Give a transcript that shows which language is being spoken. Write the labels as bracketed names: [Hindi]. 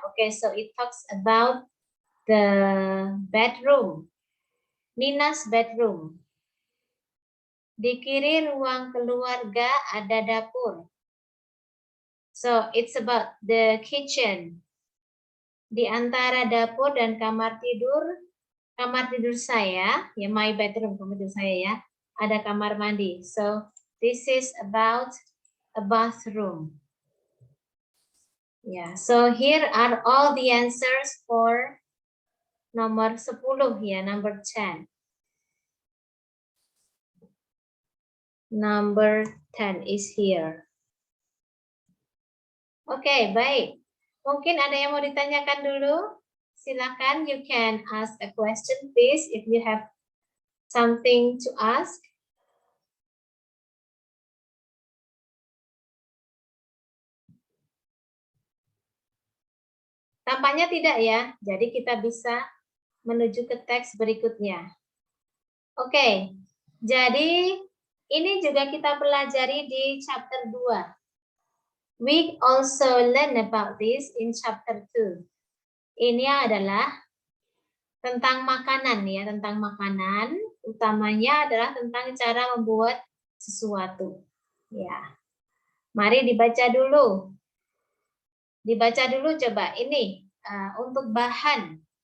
[English] Oke, so it talks about the bedroom, Nina's bedroom. [Indonesian] Di kiri ruang keluarga ada dapur. [English] So it's about the kitchen. [Indonesian] Di antara dapur dan kamar tidur saya, ya [English] my bedroom, [Indonesian] kamar tidur saya ya, ada kamar mandi. [English] So this is about a bathroom. Yeah, so here are all the answers for nomor 10 ya, number 10. Number 10 is here. [Indonesian] Oke, baik. Mungkin ada yang mau ditanyakan dulu? [English] Silakan, you can ask a question please if you have something to ask. [Indonesian] Tampaknya tidak ya, jadi kita bisa menuju ke teks berikutnya. Oke, jadi ini juga kita pelajari di chapter 2. [English] We also learn about this in chapter 2. [Indonesian] Ini adalah tentang makanan ya, tentang makanan. Utamanya adalah tentang cara membuat sesuatu. Ya. Mari dibaca dulu. Dibaca dulu coba ini untuk bahan.